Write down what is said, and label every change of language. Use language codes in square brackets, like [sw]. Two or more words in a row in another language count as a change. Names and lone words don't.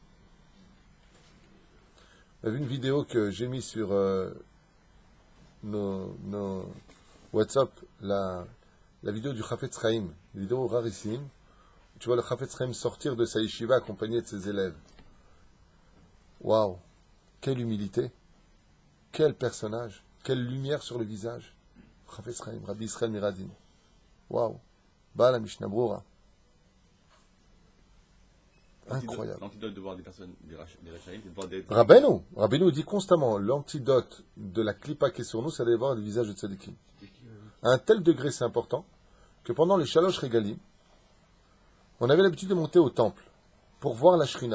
[fr] Vous avez vu une vidéo que j'ai mise sur nos WhatsApp, la vidéo du Chafetz Chaim, une vidéo rarissime. Tu vois le Chafetz Chaim sortir de sa yeshiva accompagné de ses élèves. Waouh! Quelle humilité! Quel personnage! Quelle lumière sur le visage! Chafetz Chaim, Rabbi Israël Miradin. Waouh! [he] בעל משנה ברורה. [fr] Incroyable. L'antidote de voir des personnes, des Rachaïm, c'est de voir des... Rabbeinu dit constamment, l'antidote de la clipa qui est sur nous, c'est d'aller voir le visage de tzadikim. À un tel degré, c'est important, que pendant les [he] שלוש רגלים, [fr] on avait l'habitude de monter au temple pour voir la Shrina.